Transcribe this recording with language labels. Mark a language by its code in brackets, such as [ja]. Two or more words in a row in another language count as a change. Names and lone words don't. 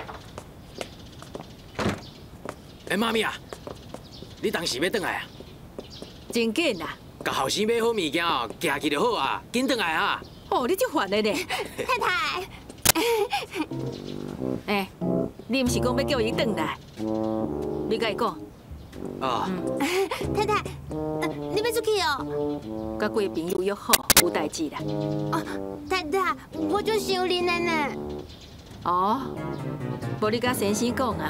[nan] 哎，妈咪啊，你当时要转来啊？真紧啦！甲后生买好物件哦，行去就好啊，紧转来啊！哦，你这烦的呢？太太，哎，你毋是讲要叫伊转来？你甲伊讲。哦。太太，你要出去哦？甲几个朋友约好，有代志啦。哦，太太，我就想你了呢。哦，无你甲先生讲啊。